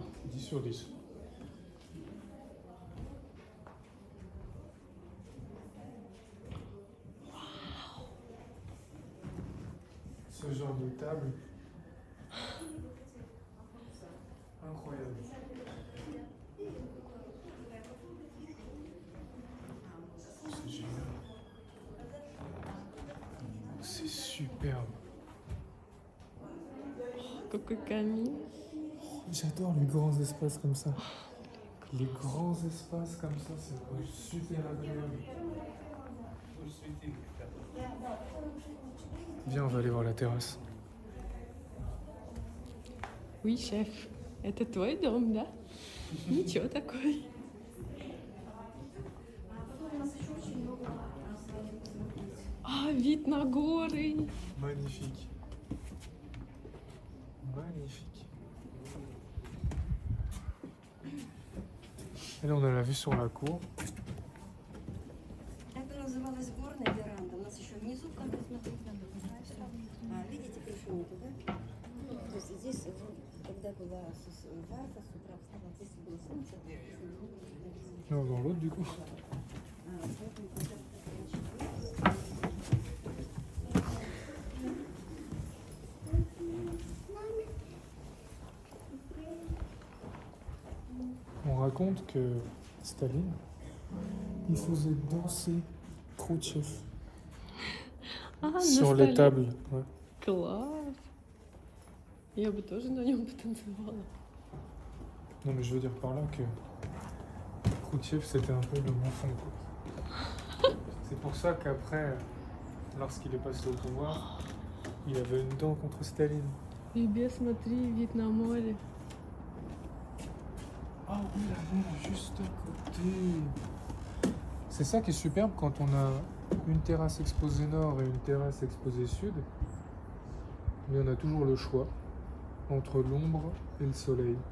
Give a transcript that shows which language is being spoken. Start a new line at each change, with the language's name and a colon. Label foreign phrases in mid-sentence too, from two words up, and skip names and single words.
French: 10 sur 10. Ce genre de table. Incroyable. C'est génial. C'est superbe.
Russian: Какой камин.
French: J'adore les grands espaces comme ça. Les grands espaces comme ça, c'est super agréable. Viens, on va aller voir la terrasse. Oui, chef.
Russian: Это твой дом, да? Ничего такой. А, вид на горы.
French: Magnifique. Magnifique. Et là, on a la vue sur la cour.
Russian: Это называлось горная веранда. У нас еще внизу, как смотреть на дом. Видите, крышу нету, да? То есть здесь, когда была жарко, с утра встала, здесь было солнце.
French: Non, dans l'autre, du coup. On raconte que Staline, il faisait danser Khrouchtchev А, sur
Russian: на
French: les
Russian: столе.
French: tables. Ouais.
Russian: Класс. Я бы тоже на нем потанцевала.
French: Non, mais je veux dire par là que Khrouchtchev, c'était un peu le bouffon, quoi. C'est pour ça qu'après, lorsqu'il est passé au pouvoir, il avait une dent contre Staline.
Russian: Ребят, смотри, вид на море.
French: Ah oui, la mer juste à côté. C'est ça qui est superbe quand on a une terrasse exposée nord et une terrasse exposée sud. Mais on a toujours le choix entre l'ombre et le soleil.